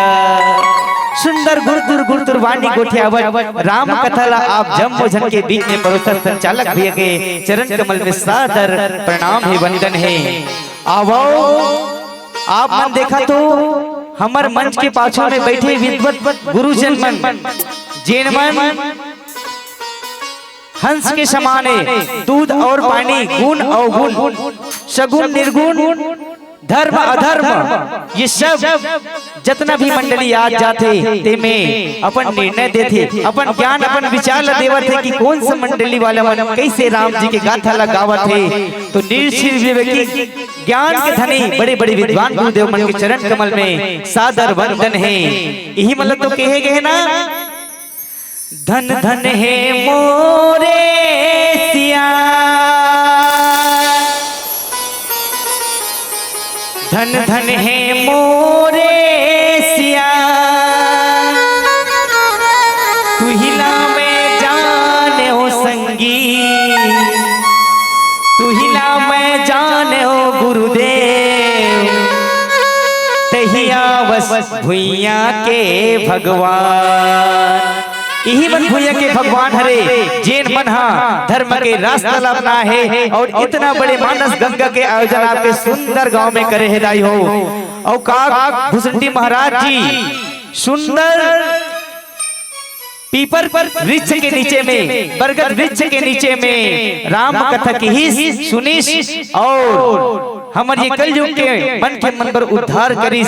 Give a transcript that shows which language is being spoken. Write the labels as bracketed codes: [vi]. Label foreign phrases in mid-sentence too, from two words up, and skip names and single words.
[hne] सुंदर गुरुतुर वाणी गोठियावत राम कथा ला आप जम्मो जन के बीच में परोसर संचालक भैया के चरण कमल में सादर प्रणाम है, वंदन है। आवो आप मन देखा तो हमर मंच के पाछू में बैठे विद्वत गुरुजन मन जेन मन हंस के समाने दूध और पानी गुण अवगुण सगुण निर्गुण धर्म अधर्म ये सब जितना भी मंडली आज जाते ते में अपन निर्णय देते, अपन ज्ञान अपन विचार ला देवत है कि कौन सा मंडली वाला मन कैसे राम जी के गाथा लगावत है। तो निर्विवेकी ज्ञान के धनी बड़े बड़े विद्वान गुरुदेव मन के चरण कमल में सादर वंदन है। यही मतलब तो कहे गए ना, धन धन है मोरे सिया, धन धन है मोरे सिया, तू हिला मैं जाने हो संगी, तू हिला मैं जाने हो गुरुदेव, तहिया बस भुइया के भगवान। यही मन भुइया के भगवान हरे जेन मन हा धर्म के रास्ता अपना है और इतना बड़े मानस गंगा के आयोजन आपके सुंदर गांव में करे है दाई हो। और काक भुसंडी महाराज जी सुंदर पीपर पर वृक्ष के नीचे में, बरगद वृक्ष के नीचे में राम कथा की ही सुनिस और हमारे ये कलयुग के मन के मन पर उद्धार करिस।